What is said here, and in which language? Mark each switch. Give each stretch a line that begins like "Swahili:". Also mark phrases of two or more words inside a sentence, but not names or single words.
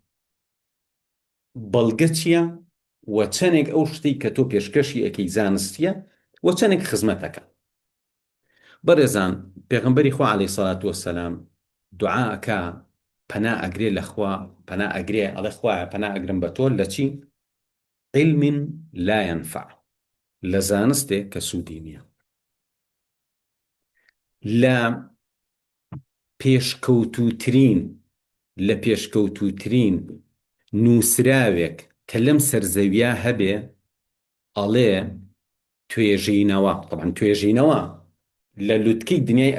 Central Kurdish: بەڵگە چییە و چەندێک ئەو شتەی کە تۆ پێشکەشی ئەەکەی زانستیە و چەندێک خزمەتەکە بەڕێزان پێغەمبەری خوا
Arabic: عەلەیهی سەڵات وەسەلام
Central Kurdish: دوعا ئەکا پەنا ئەگرێ لە خوا پەنا ئەگرێ ئەڵێ خوایە پەنا ئەگرم بە تۆ لە چی
Arabic: علم لا ينفع
Central Kurdish: لە زانستێک کە سوودی نییە لە پێشکەوتوترین نووسراوێک کە لەم سەرزەویە هەبێ ئەڵێ توێژینەوە طبعاً توێژینەوە لە لوتکەی دنیای